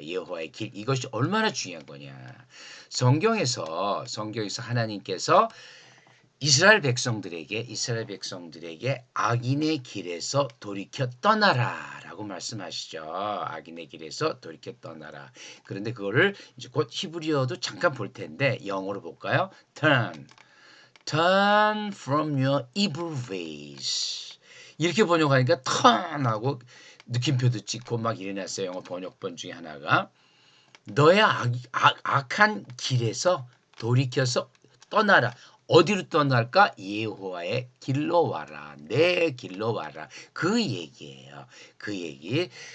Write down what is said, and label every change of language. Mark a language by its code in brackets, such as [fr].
[ko] 예호와의 길, 이것이 얼마나 중요한 거냐. 성경에서 하나님께서 이스라엘 백성들에게 악인의 길에서 돌이켜 떠나라라고 말씀하시죠. 악인의 길에서 돌이켜 떠나라. 그런데 그거를 이제 곧 히브리어도 잠깐 볼 텐데 영어로 볼까요? [en] Turn from your evil ways. [ko] 이렇게 번역하니까 turn하고 느낌표도 찍고 막 이래놨어요. 영어 번역본 중에 하나가. 너의 악한 길에서 돌이켜서 떠나라. 어디로 떠날까? 예호와의 길로 와라. 내 길로 와라. 그 얘기예요. 그 얘기.